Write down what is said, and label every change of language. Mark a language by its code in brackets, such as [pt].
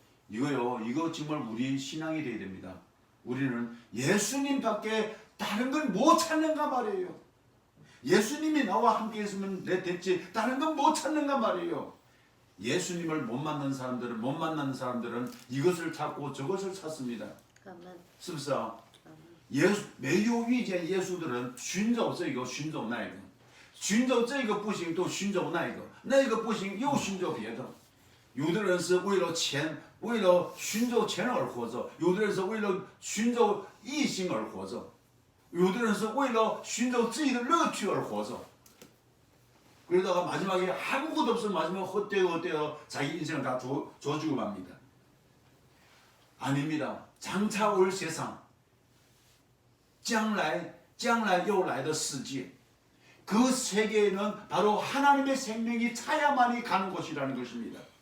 [ko] 이거 정말 우리 신앙이 되어야 됩니다. 우리는 예수님밖에 다른 건 못 찾는가 말이에요. 예수님이 나와 함께 있으면 내 됐지 다른 건 못 찾는가 말이에요. 예수님을 못 만난 사람들은 이것을 찾고 저것을 찾습니다. 아멘. [zh] 是不是啊？没有遇见耶稣的人寻找这个寻找那个，寻找这个不行就寻找那个，那个不行又寻找别的。有的人是为了钱，为了寻找钱而活着；有的人是为了寻找异性而活着；有的人是为了寻找自己的乐趣而活着。 [ko] 그러다가 마지막에 아무것도 없으면 마지막에 헛되어 자기 인생을 다 줘주고 맙니다. 아닙니다. 장차 올 세상, [zh] 将来又来的世界, [ko] 그 세계에는 바로 하나님의 생명이 차야만이 가는 곳이라는 것입니다.